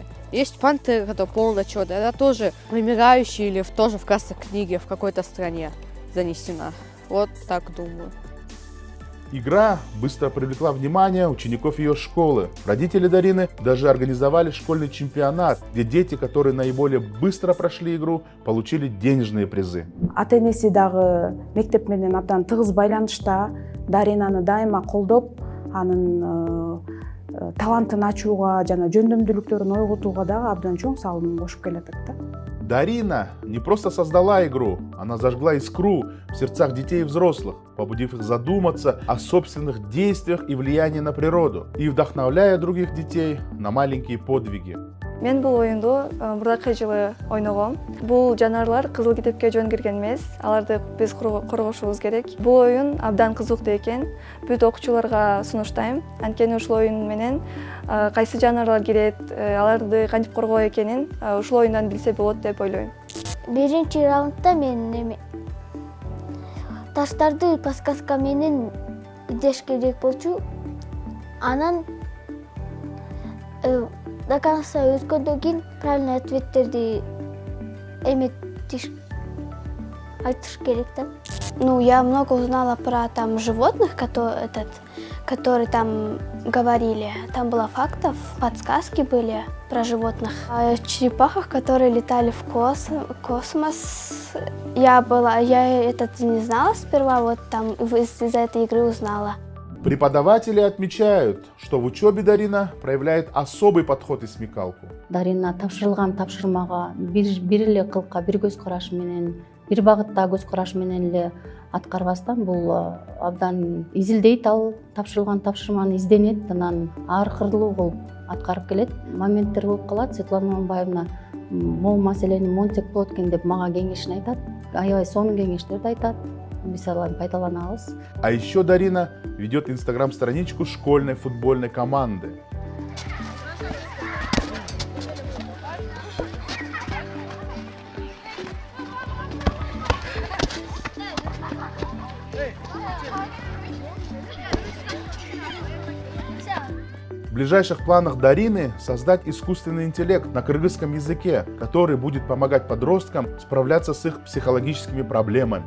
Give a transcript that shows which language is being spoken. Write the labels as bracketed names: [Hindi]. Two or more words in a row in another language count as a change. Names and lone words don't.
[Russian] Есть пантера, которая полная черная, она тоже вымирающая или тоже в красной книге в какой-то стране занесена. Вот так думаю. Игра быстро привлекла внимание учеников ее школы. Родители Дарины даже организовали школьный чемпионат, где дети, которые наиболее быстро прошли игру, получили денежные призы. [Kyrgyz] Ата-энеси дагы мектеп менен абдан тыгыз байланышта, Даринаны дайыма колдоп, анын талантын ачууга жана жөндөмдүүлүктөрүн ойготууга дагы абдан чоң салым кошуп келатат да. [Russian] Дарина не просто создала игру, она зажгла искру в сердцах детей и взрослых, побудив их задуматься о собственных действиях и влиянии на природу, и вдохновляя других детей на маленькие подвиги. [Kyrgyz] Мен бул оюнду мурдакы жылы ойногом. Бул жаныбарлар кызыл китепке жөн кирген эмес, аларды биз коргошубуз керек. Бул оюн абдан кызыктуу экен. Бүт окуучуларга сунуштайм. Анткени ушул оюн менен кайсы жаныбарлар кирет, аларды кантип коргоо экенин ушул оюндан билсе болот деп ойлойм. Биринчи раундда мен таштарды подсказка менен издеш керек болчу. Анан [Russian] до конца [Kyrgyz] өткөндөн кийин [Russian] правильный ответтерди [Kyrgyz] айтыш керек да. [Russian] Ну, я много узнала про там животных, которые там говорили. Там было фактов, подсказки были про животных. О черепахах, которые летали в космос. Я это не знала сперва, вот там из-за этой игры узнала. Преподаватели отмечают, что в учебе Дарина проявляет особый подход и смекалку. [Kyrgyz] Дарина тапшырылган тапшырмага бир эле кылка, бир көз караш менен, бир багытта көз караш менен эле аткарбастан бул абдан изилдейт, ал тапшырылган тапшырманы изденет, анан ар кырлуу кылып аткарып келет. Моменттер болуп калат. Светлана Мамбаевна могу маселени монтсек болот экен деп мага кеңешин айтат. Аябай сонун кеңештерди айтат. Биз аларды пайдаланабыз. [Russian] А еще Дарина ведет инстаграм-страничку школьной футбольной команды. В ближайших планах Дарины создать искусственный интеллект на кыргызском языке, который будет помогать подросткам справляться с их психологическими проблемами.